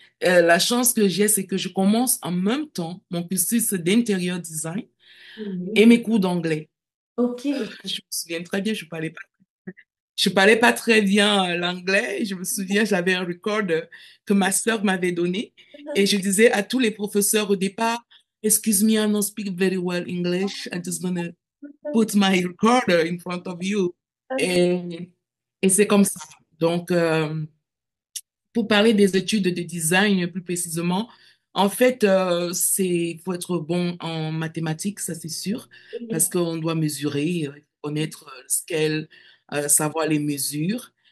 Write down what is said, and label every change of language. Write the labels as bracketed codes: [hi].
[fr] La chance que j'ai, c'est que je commence en même temps mon cursus d'intérieur design et Oui. mes cours d'anglais. Ok. Je me souviens très bien, je parlais pas très bien l'anglais. Je me souviens, j'avais un record que ma sœur m'avait donné et je disais à tous les professeurs au départ, Excuse me, I don't speak very well English. [en] I'm just gonna put my recorder in front of you. [fr] Et, et c'est comme ça. Donc, pour parler des études de design plus précisément, en fait, faut être bon en mathématiques, ça c'est sûr, parce qu'on doit mesurer, connaître le scale, savoir les mesures.